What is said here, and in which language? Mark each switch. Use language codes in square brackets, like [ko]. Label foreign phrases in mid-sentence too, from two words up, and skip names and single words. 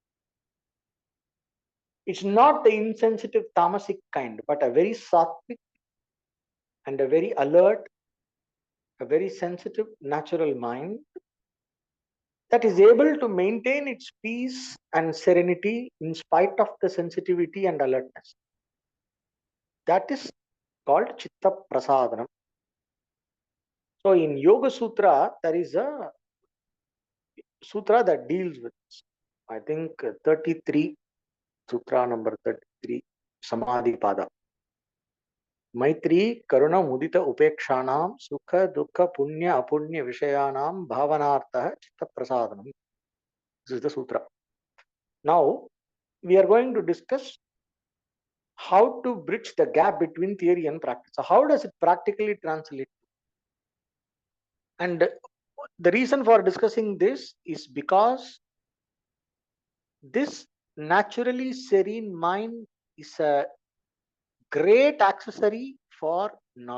[en] It's not the insensitive tamasic kind, but a very sattvic and a very alert, a very sensitive natural mind that is able to maintain its peace and serenity in spite of the sensitivity and alertness. That is called [sa] chitta prasadanam. [en] So in Yoga Sutra, there is a sutra that deals with this. I think 33, sutra number 33, Samadhi Pada. [sa] Maitri Karuna Mudita Upekshanam Sukha Dukha Punya Apunya Vishayanam Bhavanartha Chitta Prasadanam. [en] This is the sutra. Now we are going to discuss how to bridge the gap between theory and practice. So how does it practically translate? And the reason for discussing this is because this naturally serene mind is a great accessory for knowledge.